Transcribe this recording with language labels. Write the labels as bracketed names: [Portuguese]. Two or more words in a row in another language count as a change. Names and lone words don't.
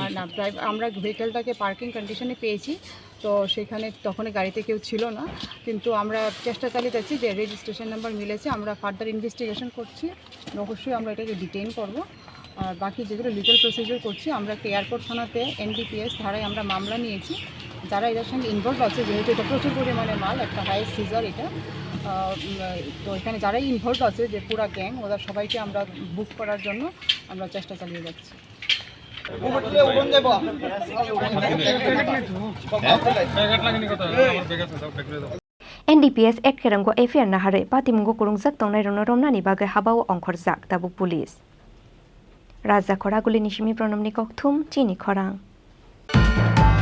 [Bangla] না আমরা ভেহিকেলটাকে [English] parking condition [Bangla] পেয়েছি তো সেখানে তখন গাড়িতে কেউ ছিল না কিন্তু আমরা চেষ্টা চালিয়ে যাচ্ছি যে [English] registration number [Bangla] মিলেছে আমরা [English] further investigation [Bangla] করছি অবশ্যই আমরা এটাকে ডিটেইন করব আর বাকি যেগুলো [English] legal procedure [Bangla] করছি আমরা এয়ারপোর্ট থানাতে NDPS ধারায় আমরা মামলা নিয়েছি যারা এটার সঙ্গে ইনভলভ আছে যেহেতু এটা প্রচুর পরিমাণে মাল একটা [English] highest seizure [Bangla] এটা তো এখানে যারাই ইনভলভ আছে যে পুরা গ্যাং ওদের সবাইকে আমরা বুক করার জন্য আমরা চেষ্টা চালিয়ে যাচ্ছি [Kok Borok] NDPS ekkerango FIR nahare patimungo kurungjak tongnai rono romnani bagai habao ongkhorjak tabuk police Raja Khoraguli nishimi pranamni kokthum Chini Khorang